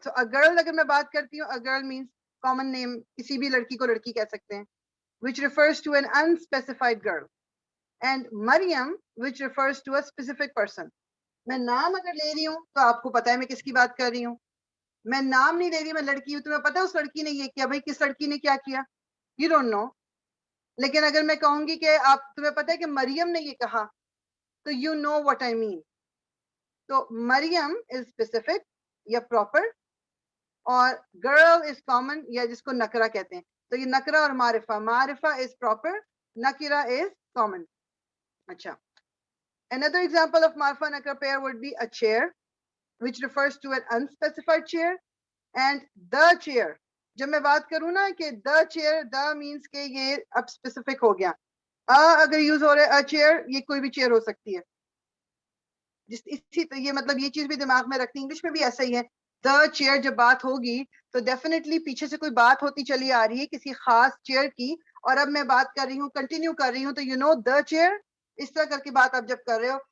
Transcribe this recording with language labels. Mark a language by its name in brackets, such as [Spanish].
[English] So a girl [Urdu] اگر میں بات کرتی ہوں, [English] a girl means common name, [Urdu] کسی بھی لڑکی کو لڑکی کہہ سکتے ہیں, [English] which refers to an unspecified girl. And Maryam, which refers to a specific person. [Urdu] میں نام اگر لے رہی ہوں تو آپ کو پتا ہے میں کس کی بات کر رہی ہوں. میں نام نہیں لے رہی, میں لڑکی ہوں, تمہیں پتا ہے اس لڑکی نے یہ کیا, بھائی کس لڑکی نے کیا کیا, [English] you don't know. [Urdu] لیکن اگر میں کہوں گی کہ آپ تمہیں پتا ہے کہ مریم نے یہ کہا, تو [English] you know what I mean. [Urdu] تو مریم is specific یا پراپر, اور گرل از کامن یا جس کو نکرہ کہتے ہیں. تو یہ نکرہ اور معرفہ, معرفہ از پراپر, نکرہ از کامن. [English] اچھا, another example of معرفہ نکرہ pair would be a chair, which refers to an unspecified chair, and the chair. [Urdu] جب میں بات کروں نا کہ [English] the chair, the means [Urdu] کہ یہ اب specific ہو گیا. اگر یوز ہو رہا ہے a chair, یہ کوئی بھی چیئر ہو سکتی ہے. یہ مطلب یہ چیز بھی دماغ میں رکھتی, انگلش میں بھی ایسا ہی ہے. دا چیئر جب بات ہوگی تو ڈیفینیٹلی پیچھے سے کوئی بات ہوتی چلی آ رہی ہے کسی خاص چیئر کی, اور اب میں بات کر رہی ہوں, کنٹینیو کر رہی ہوں, تو [English] you know the chair, [Urdu] اس طرح کر کے بات آپ جب کر رہے ہو.